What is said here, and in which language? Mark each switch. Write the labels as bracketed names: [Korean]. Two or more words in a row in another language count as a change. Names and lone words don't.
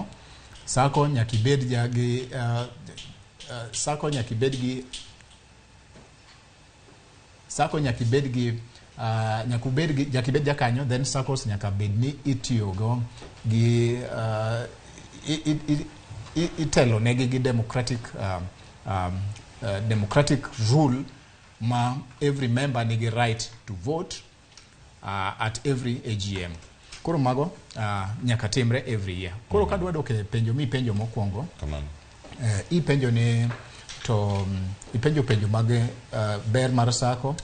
[Luo (Kenya and Tanzania)] Sacco nyaka ibed gi Sacco nyaka ibed jakanyo. Then Saccos nyaka bed ni itiyogo gi itelo negi gi [English] democratic rule [Luo (Kenya and Tanzania)] ma [English] every member [Luo (Kenya and Tanzania)] nigi [English] right to vote at every AGM. [Luo (Kenya and Tanzania)] Koro mago nyaka timre [English] every year. [Luo (Kenya and Tanzania)] Koro kadwa dok e penjo penjo mokwongo, ipenjo ni to ipenjo mag ber mar Sacco.